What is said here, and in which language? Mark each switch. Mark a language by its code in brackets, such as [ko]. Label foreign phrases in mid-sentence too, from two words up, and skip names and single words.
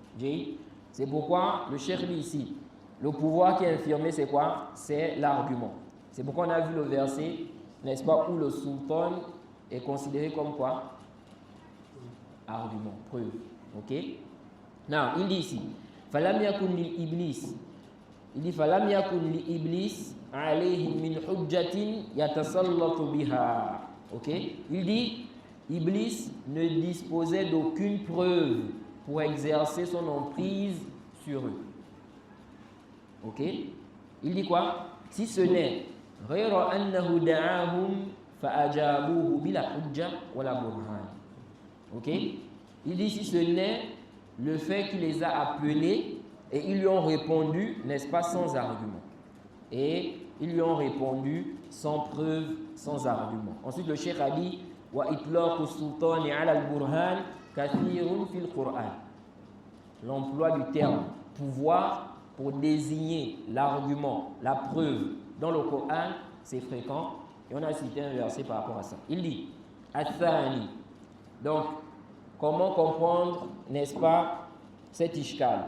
[fr] C'est pourquoi le cheikh dit ici, le pouvoir qui est infirmé, c'est quoi? C'est l'argument. C'est pourquoi on a vu le verset, n'est-ce pas, où le sultan est considéré comme quoi? Argument, preuve. Ok? Non, il dit ici, [ar] فلم يكن لإبليس. [fr] Il dit [ar] فلم يكن لإبليس عليه من حجة يتسلط بها. [fr] Ok? Il dit Iblis ne disposait d'aucune preuve pour exercer son emprise sur eux. Ok? Il dit quoi? Si ce n'est [ar] غير أنه دعاهم فأجابوه بلا حجة ولا برهان. [fr] Ok? Il dit si ce n'est le fait qu'il les a appelés et ils lui ont répondu, n'est-ce pas, sans argument. Et ils lui ont répondu sans preuve, sans argument. Ensuite, le cheikh a dit [ar] وإطلاق السلطان على البرهان كثير في القرآن. [fr] L'emploi du terme pouvoir pour désigner l'argument, la preuve dans le Coran, c'est fréquent. Et on a cité un verset par rapport à ça. Il dit Athani. Donc, comment comprendre, n'est-ce pas, cet ishkal?